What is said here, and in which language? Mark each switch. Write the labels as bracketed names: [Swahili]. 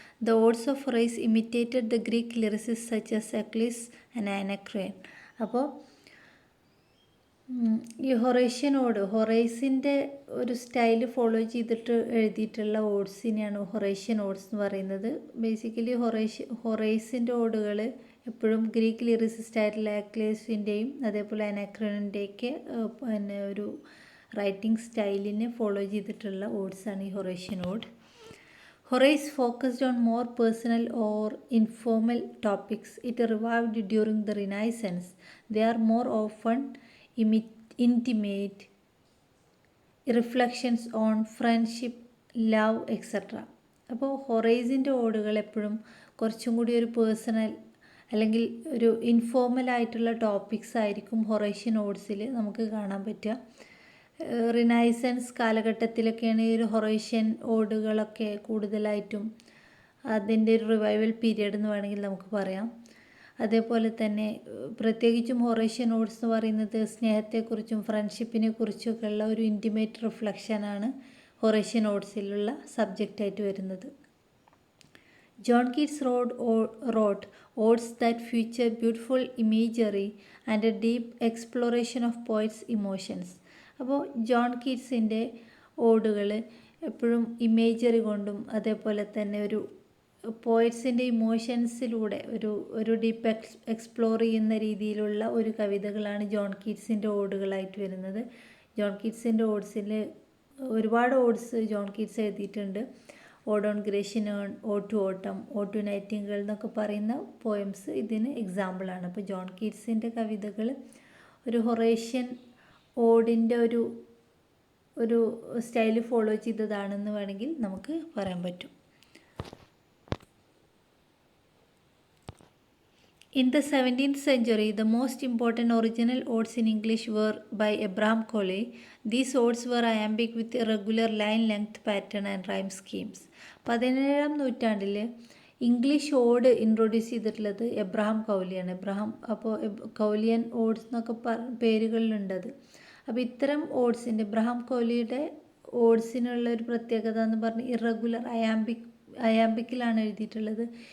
[English] The odes of Horace imitated the Greek lyricists such as Eschylus and Anacreon. [Malayalam] അപ്പോൾ ഈ ഹൊറേസിൻ്റെ ഒരു style follow ചെയ്തിട്ട് എഴുതിയിട്ടുള്ള ഓഡ്സിനെയാണ് ഹൊറേഷ്യൻ ഓഡ്സ് എന്ന് പറയുന്നത്. ബേസിക്കലി ഹൊറേസിൻ്റെ ഓഡുകൾ എപ്പോഴും ഗ്രീക്ക് ലിറിസിസ്റ്റ് ആയിട്ടുള്ള എക്ലേസിൻ്റെയും അതേപോലെ അനാക്രോണിൻ്റെയൊക്കെ പിന്നെ ഒരു റൈറ്റിംഗ് സ്റ്റൈലിനെ ഫോളോ ചെയ്തിട്ടുള്ള ഓഡ്സാണ് ഈ ഹൊറേഷ്യൻ odd. [English] Horace focused on more personal or informal topics. It revived during the Renaissance. They are more often intimate reflections on friendship, love, etc. [Malayalam] അപ്പോൾ ഹൊറേസിൻ്റെ ഓടുകൾ എപ്പോഴും കുറച്ചും കൂടി ഒരു പേഴ്സണൽ അല്ലെങ്കിൽ ഒരു ഇൻഫോർമൽ ആയിട്ടുള്ള ടോപ്പിക്സ് ആയിരിക്കും ഹൊറേഷ്യൻ ഓഡ്സിൽ നമുക്ക് കാണാൻ പറ്റുക. റിനൈസൻസ് കാലഘട്ടത്തിലൊക്കെയാണ് ഈ ഒരു ഹൊറേഷ്യൻ ഓടുകളൊക്കെ കൂടുതലായിട്ടും അതിൻ്റെ ഒരു റിവൈവൽ പീരിയഡ് എന്ന് വേണമെങ്കിൽ നമുക്ക് പറയാം. അതേപോലെ തന്നെ പ്രത്യേകിച്ചും ഹൊറേഷ്യൻ ഓഡ്സ് എന്ന് പറയുന്നത് സ്നേഹത്തെക്കുറിച്ചും ഫ്രണ്ട്ഷിപ്പിനെ കുറിച്ചൊക്കെ ഉള്ള ഒരു ഇൻറ്റിമേറ്റ് റിഫ്ലക്ഷനാണ് ഹൊറേഷ്യൻ ഓഡ്സിലുള്ള സബ്ജക്റ്റായിട്ട് വരുന്നത്. [English] John Keats wrote odes that feature beautiful imagery and a deep exploration of poets' emotions. [Malayalam] അപ്പോൾ ജോൺ കീറ്റ്സിൻ്റെ ഓടുകൾ എപ്പോഴും ഇമേജറി കൊണ്ടും അതേപോലെ തന്നെ ഒരു പോയറ്റ്സിൻ്റെ ഇമോഷൻസിലൂടെ ഒരു ഡീപ്പ് എക്സ്പ്ലോർ ചെയ്യുന്ന രീതിയിലുള്ള ഒരു കവിതകളാണ് ജോൺ കീറ്റ്സിൻ്റെ ഓടുകളായിട്ട് വരുന്നത്. ജോൺ കീറ്റ്സിൻ്റെ ഓഡ്സിൽ ഒരുപാട് ഓഡ്സ് ജോൺ കീറ്റ്സ് എഴുതിയിട്ടുണ്ട്. Odd on Grecian earn, odd to ഓട്ടം, ഓഡ് ടു നൈറ്റിംഗേൾ എന്നൊക്കെ പറയുന്ന പോയംസ് ഇതിന് എക്സാമ്പിളാണ്. അപ്പോൾ ജോൺ കീറ്റ്സിൻ്റെ കവിതകൾ ഒരു ഹൊറേഷ്യൻ ഓടിൻ്റെ ഒരു സ്റ്റൈൽ ഫോളോ ചെയ്തതാണെന്ന് വേണമെങ്കിൽ നമുക്ക് പറയാൻ പറ്റും. [English] In the 17th century, the most important original odes in English were by Abraham Coley. These odes were iambic with irregular line length pattern and rhyme schemes. [Malayalam] 17ാം നൂറ്റാണ്ടിൽ ഇംഗ്ലീഷ് ഓഡ് ഇൻട്രൊഡ്യൂസ് ചെയ്തിട്ടുള്ളത് Abraham കൗലിയാണ്. അപ്പോൾ കൗലിയൻ ods എന്നൊക്കെ പേരുകളിലുണ്ടത്. അപ്പോൾ ഇത്തരം ഓഡ്സിൻ്റെ Abraham കൗലിയുടെ ഓഡ്സിനുള്ള ഒരു പ്രത്യേകത എന്ന് പറഞ്ഞാൽ ഇറഗുലർ അയാമ്പിക്കിലാണ് എഴുതിയിട്ടുള്ളത്.